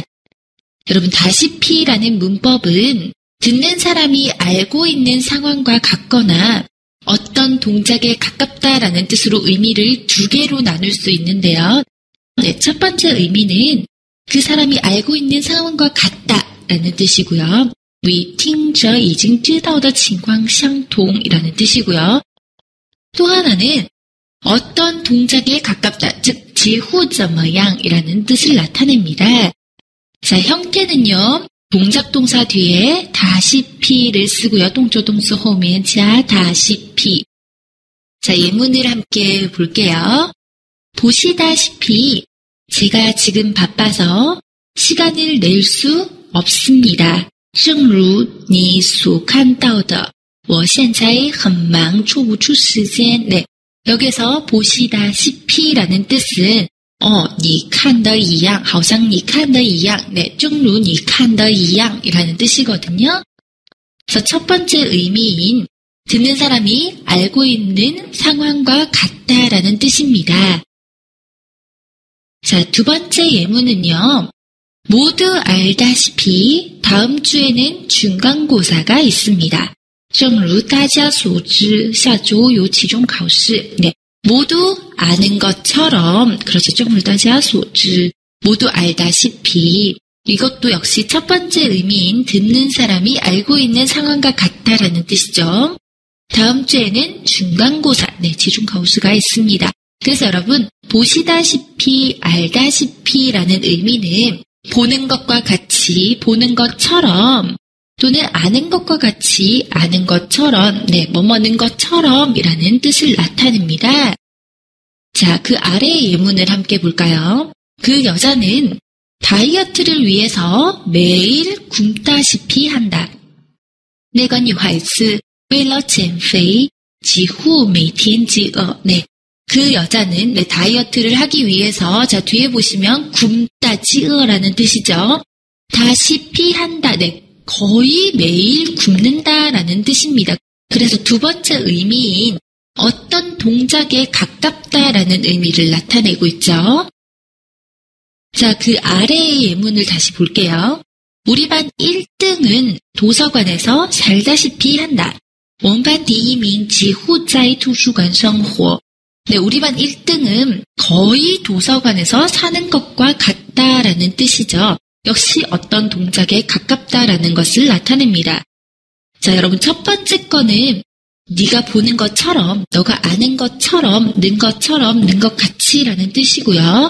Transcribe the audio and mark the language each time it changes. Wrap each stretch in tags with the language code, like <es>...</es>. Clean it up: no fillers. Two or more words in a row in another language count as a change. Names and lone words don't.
<ko>여러분, 다시피라는 문법은 듣는 사람이 알고 있는 상황과 같거나 어떤 동작에 가깝다라는 뜻으로 의미를 두 개로 나눌 수 있는데요. 네, 첫 번째 의미는 그 사람이 알고 있는 상황과 같다라는 뜻이고요.</ko> <zh>与听者已经知道的情况相同</zh> <ko>이라는 뜻이고요. 또 하나는 어떤 동작에 가깝다, 즉 지후 怎么样 이라는 뜻을 나타냅니다. 자, 형태는요. 동작 동사 뒤에 다시피를 쓰고요. 동조 동사</ko> <zh>后面加</zh> <ko>다시피. 자, 예문을 함께 볼게요. 보시다시피 제가 지금 바빠서 시간을 낼 수 없습니다.</ko> <zh>正如你所看到的我现在很忙抽不出时间.</zh> <ko>네, 여기서 보시다시피라는 뜻은</ko> <zh>你看的一样好像你看的一样. 네, 正如你看的一样</zh> <ko>이라는 뜻이거든요. 그래서 첫 번째 의미인 듣는 사람이 알고 있는 상황과 같다라는 뜻입니다. 자, 두 번째 예문은요. 모두 알다시피 다음 주에는 중간고사가 있습니다.</ko> <zh>正如大家所知下周有期中考试.</zh> <ko>네, 모두 아는 것처럼, 그렇죠.</ko> <zh>正如大家所知,</zh> <ko>모두 알다시피. 이것도 역시 첫 번째 의미인 듣는 사람이 알고 있는 상황과 같다라는 뜻이죠. 다음 주에는 중간고사, 네, 期中考试가 있습니다. 그래서 여러분, 보시다시피, 알다시피라는 의미는 보는 것과 같이, 보는 것처럼, 또는 아는 것과 같이, 아는 것처럼, 네, 뭐뭐는 것처럼 이라는 뜻을 나타냅니다. 자, 그 아래의 예문을 함께 볼까요? 그 여자는 다이어트를 위해서 매일 굶다시피 한다.</ko> <zh>那个女孩子为了减肥几乎每天饥饿.</zh> <ko>네. 그 여자는 네, 다이어트를 하기 위해서 자 뒤에 보시면 굶다 찌으라는 뜻이죠. 다시피 한다. 네, 거의 매일 굶는다라는 뜻입니다. 그래서 두 번째 의미인 어떤 동작에 가깝다라는 의미를 나타내고 있죠. 자, 그 아래의 예문을 다시 볼게요. 우리 반 1등은 도서관에서 살다시피 한다.</ko> <zh>我们班第一名几乎在图书馆生活.</zh> <ko>네, 우리 반 1등은 거의 도서관에서 사는 것과 같다라는 뜻이죠. 역시 어떤 동작에 가깝다라는 것을 나타냅니다. 자, 여러분 첫 번째 거는 네가 보는 것처럼, 너가 아는 것처럼, 는 것처럼, 는 것 같이라는 뜻이고요.</ko>